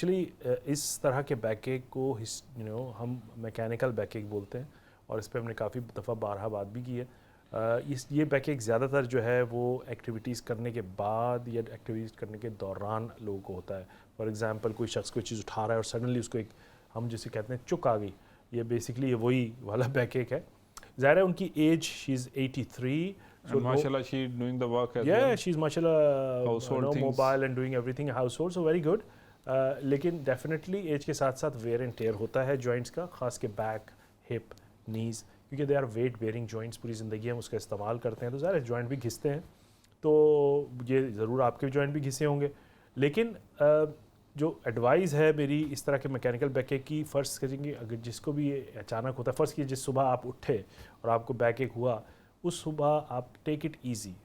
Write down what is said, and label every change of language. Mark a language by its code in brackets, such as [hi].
[hi] Actually इस तरह के बैकएक को हम मैकेनिकल बैकएक बोलते हैं और इस पर हमने काफ़ी दफ़ा बारहा बात भी की है। ये बैकएक ज़्यादातर जो है वो एक्टिविटीज़ करने के बाद या एक्टिविटीज़ करने के दौरान लोगों को होता है। फॉर एग्ज़ाम्पल कोई शख्स कोई चीज़ उठा रहा है और सडनली उसको एक हम जिसे कहते हैं चुक आ गई, ये बेसिकली ये वही वाला बैकएक है। ज़ाहिर है उनकी as [en] she is [hi] 83, [en] so mashallah she doing the work as yeah well. she's mashallah household things, mobile and doing everything household, so very good. [hi] लेकिन डेफिनेटली एज के साथ साथ वेयर एंड टेयर होता है जॉइंट्स का, ख़ास के बैक, हिप, नीज़, क्योंकि [en] they are weight bearing joints, [hi] पूरी ज़िंदगी हम उसका इस्तेमाल करते हैं तो ज़ाहिर जॉइंट भी घिसते हैं। तो ये ज़रूर आपके जॉइंट भी घिसे होंगे। लेकिन जो एडवाइस है मेरी इस तरह के मैकेनिकल बैकएक की, फ़र्ज़ करेंगे अगर जिसको भी ये अचानक होता है, फ़र्ज़ कीजिए जिस सुबह आप उठे और आपको बैकएक हुआ, उस सुबह आप [en] Take it easy.